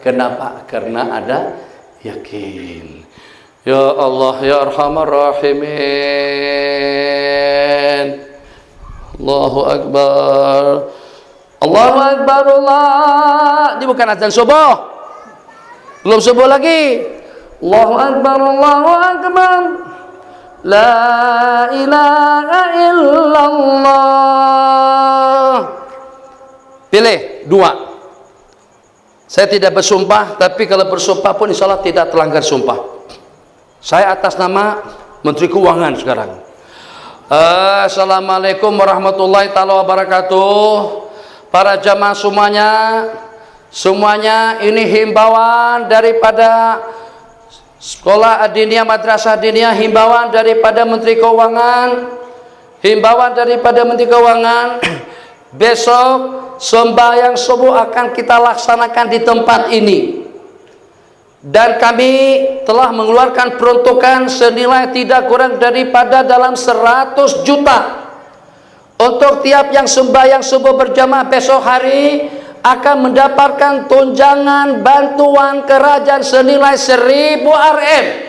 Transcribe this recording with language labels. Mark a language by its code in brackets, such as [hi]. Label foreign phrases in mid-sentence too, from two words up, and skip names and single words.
[ms] Kenapa? Karena ada yakin. [ar] يا الله يا أرحم الراحمين. الله أكبر. الله أكبر الله. [ms] Ini bukan azan subuh. Belum subuh lagi. [ar] الله أكبر، الله أكبر. لا إله إلا الله. [ms] Pilih dua. Saya tidak bersumpah, tapi kalau bersumpah pun [ar] إن شاء الله [ms] tidak terlanggar sumpah. Saya atas nama Menteri Keuangan sekarang. [ar] السلام عليكم ورحمة الله تعالى وبركاته. [ms] Para jamaah semuanya ini himbauan daripada Sekolah Adiniyah Madrasah Adiniyah, himbauan daripada Menteri Keuangan, besok sembahyang subuh akan kita laksanakan di tempat ini, dan kami telah mengeluarkan peruntukan senilai tidak kurang daripada dalam 100 juta untuk tiap yang sembahyang subuh berjamaah besok hari akan mendapatkan tunjangan bantuan kerajaan senilai 1000 RM.